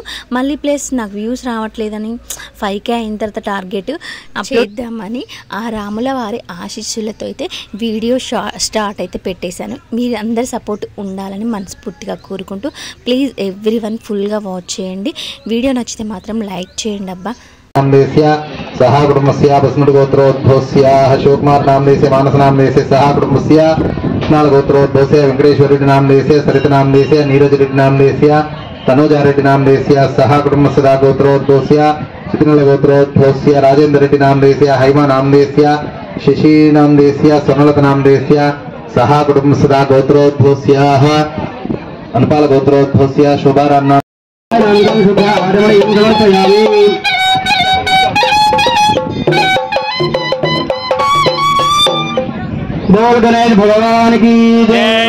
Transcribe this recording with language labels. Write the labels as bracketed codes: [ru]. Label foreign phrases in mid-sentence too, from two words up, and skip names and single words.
[te] మళ్ళీ ప్లస్ నాకు వ్యూస్ రావట్లేదని 5K అయిన తర్వాత టార్గెట్ చేద్దామని ఆ రాముల వారి ఆశీస్సులతో అయితే [en] video start [te] అయితే పెట్టేశాను. మీరు అందరి సపోర్ట్ ఉండాలని మనస్ఫూర్తిగా కోరుకుంటూ [en] please everyone [te] ఫుల్గా వాచ్ చేయండి. వీడియో నచ్చితే మాత్రం లైక్ చేయండి అబ్బా. [sa] सह कुटुंबस्य बस्मृतगोत्रोद्भवस्य शिवकुमार नामदेशे मानस नामदेशे सह कुटुंबस्य कृष्णालगोत्रोद्भवस्य वेंकटेश्वर रेड्डी नामदेशे सरित नामदेशे नीरज रेड्डी नामदेशे तनुजा रेड्डी नामदेशे सह कुटुंबस्य गोत्रोद्भवस्य चित्रिनल गोत्रोद्भवस्य राजेंद्र रेड्डी नामदेशे हैमा नामदेशे शशि नामदेशे स्वर्णलता नामदेशे सह कुटुंबस्य गोत्रोद्भवस्य अनपाल गोत्रोद्भवस्य शोभाराम [hi] बोल गणेश भगवान की जय।